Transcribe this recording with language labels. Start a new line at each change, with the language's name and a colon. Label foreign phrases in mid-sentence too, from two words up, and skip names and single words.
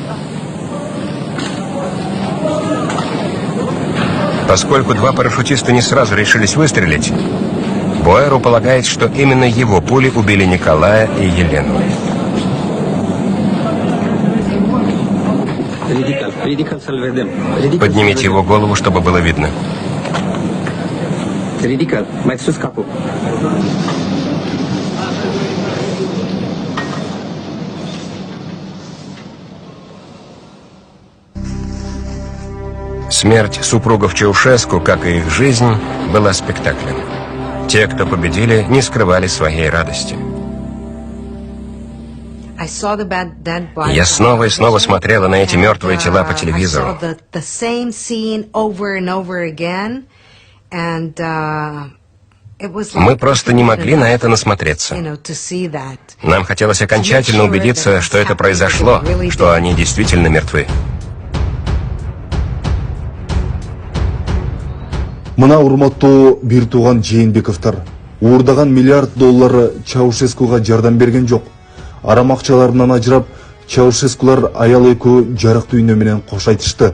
Russian: Поскольку два парашютиста не сразу решились выстрелить, Буэру полагает, что именно его пули убили Николая и Елену.
Romanian: Ridică-l să-l vedem.
Russian: Поднимите его голову, чтобы было видно.
Romanian: Ridică-l, mai sus capul.
Russian: Смерть супругов Чаушеску, как и их жизнь, была спектаклем. Те, кто победили, не скрывали своей радости. Я снова и снова смотрела на эти мертвые тела по телевизору. Мы просто не могли на это насмотреться. Нам хотелось окончательно убедиться, что это произошло, что они действительно мертвы.
Kyrgyz: Мына урматтуу бир тууган Жээнбековдор уурдаган миллиард доллары Чаушескуга жардам берген жок. Арам акчаларынан ажырап, Чаушескулар аял экөө жарык дүйнө менен кош айтышты.